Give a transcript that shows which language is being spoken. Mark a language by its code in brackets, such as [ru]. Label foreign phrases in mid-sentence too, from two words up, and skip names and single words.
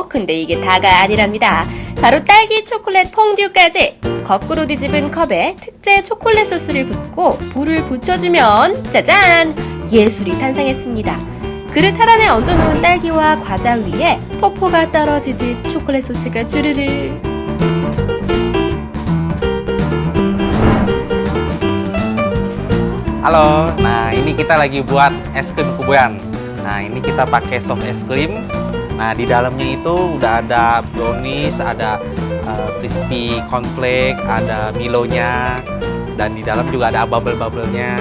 [ko] 근데 이게 다가 아니랍니다. 바로 딸기 초콜릿 퐁듀까지. 거꾸로 뒤집은 컵에 특제 초콜릿 소스를 붓고 불을 붙여주면 짜잔! 예술이 탄생했습니다. 그릇 하나에 얹어놓은 딸기와 과자 위에 폭포가 떨어지듯 초콜릿 소스가 주르르. [id] Halo, nah ini kita lagi buat es krim kubuyan. Nah ini kita pakai soft es krim. Nah di dalamnya itu udah ada brownies, ada [en] crispy cornflake, [id] ada Milonya, dan di dalam juga ada bubble-bubblenya.